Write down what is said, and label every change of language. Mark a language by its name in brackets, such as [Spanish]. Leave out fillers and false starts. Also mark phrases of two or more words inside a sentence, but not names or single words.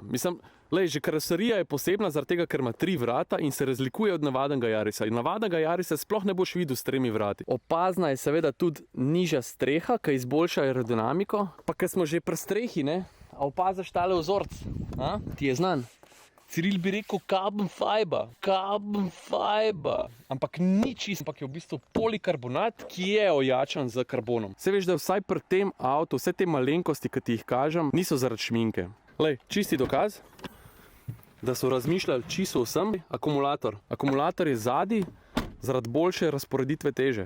[Slovenian] Mislim, že karoserija je posebna zaradi tega, ker ima 3 vrata in se razlikuje od navadnega Yarisa. In navadnega Yarisa sploh ne boš videl s 3 vrati. Opazna je seveda tudi nižja streha, ki izboljša aerodinamiko. Pa ker smo že pri strehi, ne? A opaziš tale vzorc? Ti je znan? Ciril bi rekel [English] carbon fiber. Carbon fiber. [Slovenian] Ampak ni čist, ampak je v bistvu polikarbonat, ki je ojačan z karbonom. Se veš, da vsaj pri tem avtu, vse te malenkosti, ki ti jih kažem, niso zaradi šminke. Čisti dokaz, da so razmišljali čisto vsem. Akumulator. Akumulator je zadaj zaradi boljše razporeditve teže.